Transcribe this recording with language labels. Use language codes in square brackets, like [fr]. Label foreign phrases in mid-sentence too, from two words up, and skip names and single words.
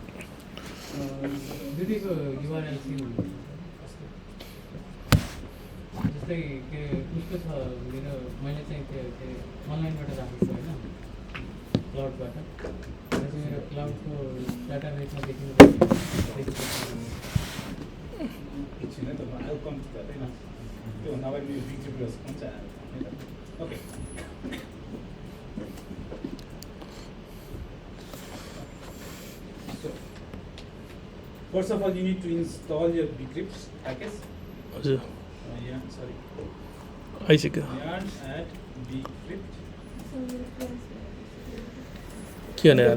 [ne] दुईटैको युआरएल चाहिँ जस्तै के उसको छ मेरो मैले चाहिँ त्यो अनलाइनबाट राखेको होइन क्लाउडबाट चाहिँ मेरो क्लाउडको डाटाबेसमा देखिनु एकछिन है त म [en] I come to that [ne] होइन, त्योभन्दा अगाडि यो [en] big replace [ne] कुन चाहिँ आयो. [en] ओके, so first of all you need to install your bcrypt package. [ne] हजुर [en] Yeah, sorry, [ne] आइसक्यो. [en] yarn add bcrypt. [ne] के भने हाल्यो